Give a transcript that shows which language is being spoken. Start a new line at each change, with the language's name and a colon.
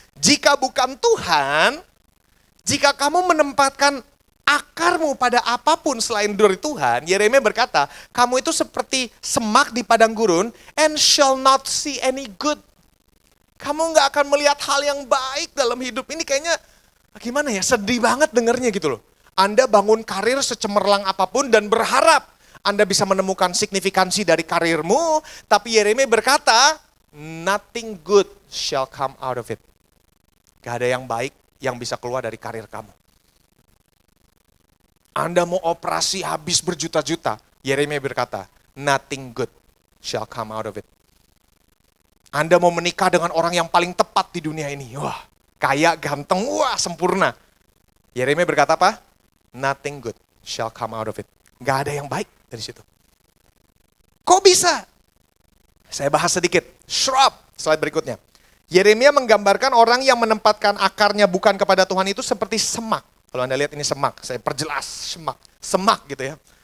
Indonesian: Jika bukan Tuhan, jika kamu menempatkan akarmu pada apapun selain dari Tuhan, Yeremia berkata, kamu itu seperti semak di padang gurun
English: and shall not see any good.
Indonesian: Kamu nggak akan melihat hal yang baik dalam hidup. Ini kayaknya gimana ya, sedih banget dengernya gitu loh. Anda bangun karir secemerlang apapun dan berharap Anda bisa menemukan signifikansi dari karirmu. Tapi Yeremia berkata,
English: nothing good shall come out of it.
Indonesian: Gak ada yang baik yang bisa keluar dari karir kamu. Anda mau operasi habis berjuta-juta. Yeremia berkata,
English: nothing good shall come out of it.
Indonesian: Anda mau menikah dengan orang yang paling tepat di dunia ini. Wah, kaya, ganteng, wah sempurna. Yeremia berkata apa?
English: Nothing good shall come out of it.
Indonesian: Gak ada yang baik dari situ. Kok bisa? Saya bahas sedikit. Shrub, slide berikutnya. Yeremia menggambarkan orang yang menempatkan akarnya bukan kepada Tuhan itu seperti semak. Kalau Anda lihat ini semak, saya perjelas semak gitu ya.